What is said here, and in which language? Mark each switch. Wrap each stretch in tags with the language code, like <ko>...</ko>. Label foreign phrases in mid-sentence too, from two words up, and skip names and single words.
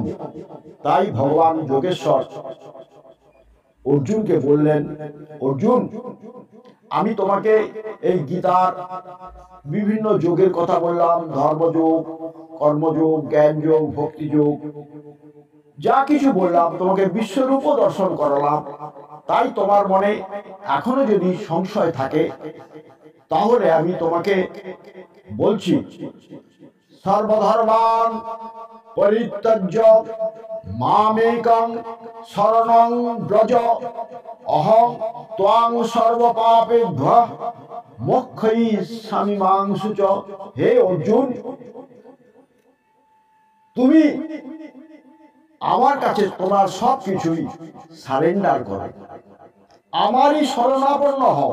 <bn>তাই ভগবান যোগেশ্বর অর্জুনকে বললেন, অর্জুন, আমি তোমাকে এই গীতার বিভিন্ন যোগের কথা বললাম, ধর্মযোগ, কর্মযোগ, জ্ঞানযোগ, ভক্তিযোগ, যা কিছু বললাম, তোমাকে বিশ্বরূপ দর্শন করালাম। তাই তোমার মনে এখনো যদি সংশয় থাকে তাহলে আমি তোমাকে বলছি,</bn> <sa>সর্বধর্মান পরিত্যজ্য মামেকং শরণং ব্রজ, অহং ত্বাং সর্বপাপেভ্যঃ মোক্ষয়িষ্যামি মা শুচঃ।</sa> <bn>হে অর্জুন, তুমি আমার কাছে তোমার সবকিছুই সারেন্ডার করো, আমারই শরণাপন্ন হও।</bn>